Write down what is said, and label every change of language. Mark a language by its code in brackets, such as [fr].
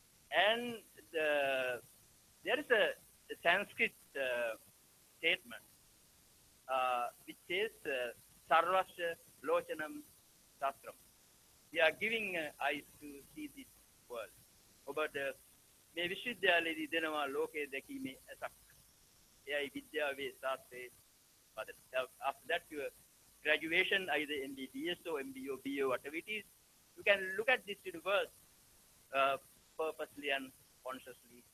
[en] And there is a Sanskrit statement which says [sa] Sarvasya Lochanam Sastram. [en] We are giving eyes to see this world. [si] But මේ විශ්වවිද්‍යාලයේදී දෙනවා ලෝකයේ දැකීමේ ඇසක්. එයයි විද්‍යාවේ ශාස්ත්‍රයේ පද. [en] After that your graduation, either MBBS or MBO, BO, whatever it is, you can look at this universe purposely and consciously.